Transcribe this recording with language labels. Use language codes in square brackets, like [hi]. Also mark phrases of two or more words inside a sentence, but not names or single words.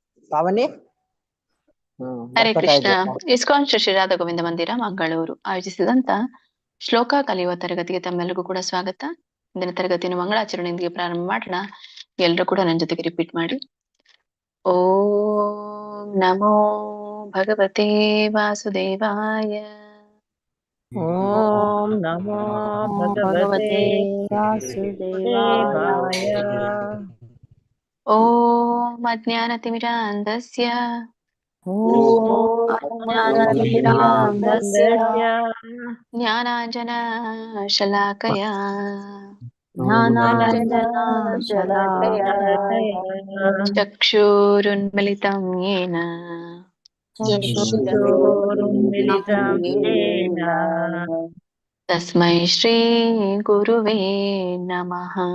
[kn] ಪಾವನಿ. [sa] ಹರೇ ಕೃಷ್ಣ. [kn] ಇಸ್ಕಾನ್ ಶ್ರೀ ಶ್ರೀರಾಧ ಗೋವಿಂದ ಮಂದಿರ ಮಂಗಳೂರು ಆಯೋಜಿಸಿದಂತ ಶ್ಲೋಕ ಕಲಿಯುವ ತರಗತಿಗೆ ತಮ್ಮೆಲ್ಲರಿಗೂ ಕೂಡ ಸ್ವಾಗತ. ಇಂದಿನ ತರಗತಿಯನ್ನು ಮಂಗಳಾಚರಣೆಯೊಂದಿಗೆ ಪ್ರಾರಂಭ ಮಾಡೋಣ. ಎಲ್ಲರೂ ಕೂಡ ನನ್ನ ಜೊತೆಗೆ ರಿಪೀಟ್ ಮಾಡಿ. [sa] ಓಂ ನಮೋ ಭಗವತೆ ವಾಸುದೇವಾಯ. ಓಂ ನಮೋ ಭಗವತೆ ವಾಸುದೇವಾಯ. ಓಂ ಅಜ್ಞಾನತಿಮಿರಾಂಧಸ್ಯ ಜ್ಞಾನಾಂಜನ ಶಲಾಕಯ ಚಕ್ಷುರುನ್ಮಿಲಿತಂ ಯೇನ ತಸ್ಮೈ ಶ್ರೀ ಗುರುವೇ ನಮಃ.